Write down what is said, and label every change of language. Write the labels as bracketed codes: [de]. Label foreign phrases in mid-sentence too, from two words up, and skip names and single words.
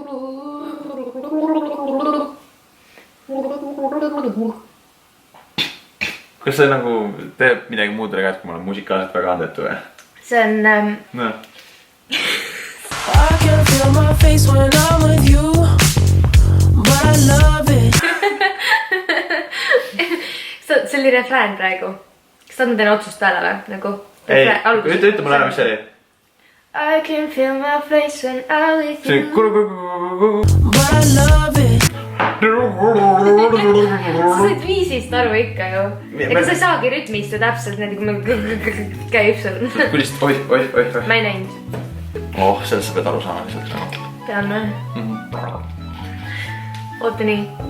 [et] Kas see nagu teeb midagi muud käest, kui ma olen musikaalselt väga andetu või? See on... No. [en] I can feel my face when I'm with you, but I love it. [et] See oli refrään praegu. Kas ta on teine otsust peale või? Nagu... Ei, ütle mulle ära, mis see oli. [en] I can feel my face when I'm with [et] See [en] you. But I love it. [et] Sa said viisist aru ikka ju. Ega sa ei saagi rütmist ju täpselt need, kui me käib sul. Kuidas, oih. Ma ei näinud. Oh, sellest sa pead aru saama lihtsalt. Pean või? Oota nii.